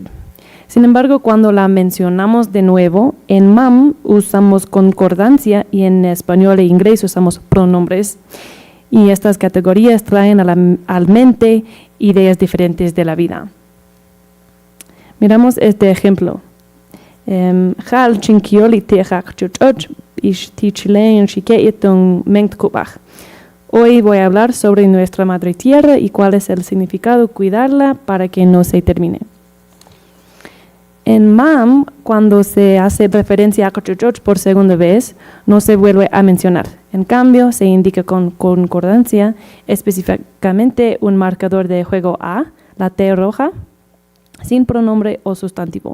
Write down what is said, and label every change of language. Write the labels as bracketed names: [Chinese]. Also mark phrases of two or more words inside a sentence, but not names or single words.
[Spanish] Sin embargo, cuando la mencionamos de nuevo, en mam usamos concordancia y en español e inglés usamos pronombres. Y estas categorías traen a la mente ideas diferentes de la vida. Miramos este ejemplo. [Mam] Hal chinkioli tehak chuchoch ish tichilein shikeitung mentkubach. [Spanish] Hoy voy a hablar sobre nuestra madre tierra y cuál es el significado cuidarla para que no se termine. En mam, cuando se hace referencia a Kochuchoch por segunda vez, no se vuelve a mencionar. En cambio, se indica con concordancia específicamente un marcador de juego A, la T roja, sin pronombre o sustantivo.